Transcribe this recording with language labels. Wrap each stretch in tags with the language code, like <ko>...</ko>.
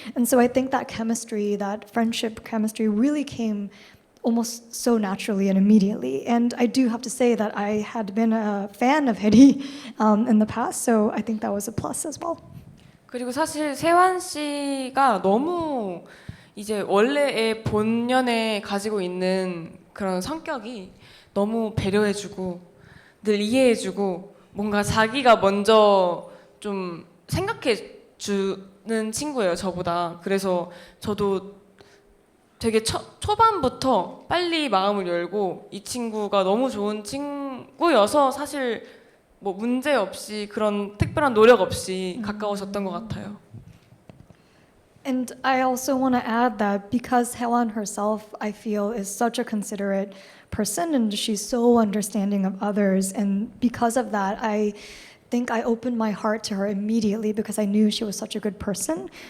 <en>And so I think that chemistry, that friendship chemistry really came almost so naturally and immediately. And I do have to say that I had been a fan of Hedy in the past, so I think that was a plus as well.</en> <ko>그리고 사실 세환 씨가 너무 이제 원래의 본연에 가지고 있는 그런 성격이 너무 배려해주고 늘 이해해주고 뭔가 자기가 먼저 좀 생각해주는 친구예요, 저보다. 그래서 저도 되게 초반부터 빨리 마음을 열고 이 친구가 너무 좋은 친구여서 사실 뭐 문제 없이 그런 특별한 노력 없이 가까워졌던 것 같아요.</ko> <en>And I also want to add that because Hyeon herself, I feel, is such a considerate person and she's so understanding of others, and because of that, I think I opened my heart to her immediately because I knew she was such a good person.</en>